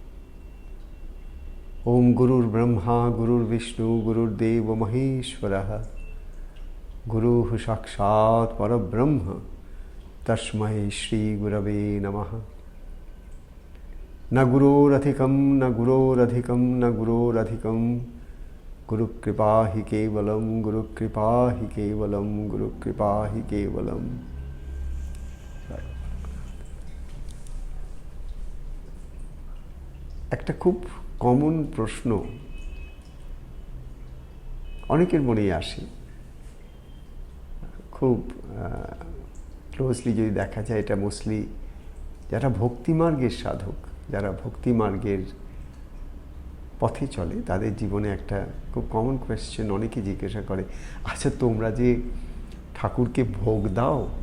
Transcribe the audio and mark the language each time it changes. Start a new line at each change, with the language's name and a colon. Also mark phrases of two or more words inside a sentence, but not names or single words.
Sanskrit: ओम गुरुर्ब्रह्मा गुरुर्विष्णु गुरुर्देव महेश्वरः गुरुः साक्षात् परब्रह्म तस्मै श्री गुरवे नमः। न गुरोरधिकं न गुरोरधिकं न गुरोरधिकं गुरुकृपा हि केवलम गुरुकृपा हि केवलम गुरुकृपा हि केवलम।
Bangla: একটা খুব কমন প্রশ্ন অনেকের মনেই আসে, খুব ক্লোজলি যদি দেখা যায় এটা মোস্টলি যারা ভক্তিমার্গের সাধক, যারা ভক্তিমার্গের পথে চলে তাদের জীবনে একটা খুব
English: common question
Bangla: অনেকে জিজ্ঞাসা করে, আচ্ছা তোমরা যে ঠাকুরকে ভোগ দাও